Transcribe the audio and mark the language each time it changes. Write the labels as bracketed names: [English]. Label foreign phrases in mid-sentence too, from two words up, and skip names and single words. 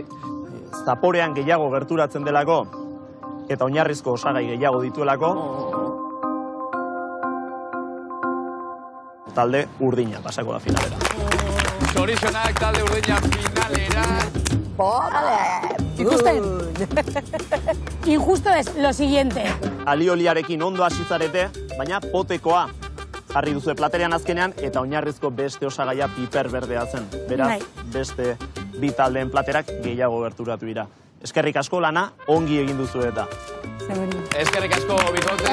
[Basque] Zaporean gehiago gerturatzen delako, eta oinarrizko osagai gehiago dituelako, talde urdina pasako da finalera. Zorionak talde urdina finalera. Ikusten? [Spanish] Injusto es lo siguiente. [Basque] Alioliarekin ondo hasizarete, baina potekoa jarri duzu platerean azkenean, eta oinarrizko beste osagaia piper berdea zen. Beraz, beste bi taldeen platerak gehiago gerturatu dira. Eskerrik asko lana, ongi egin duzu eta. Eskerrik asko, bikote.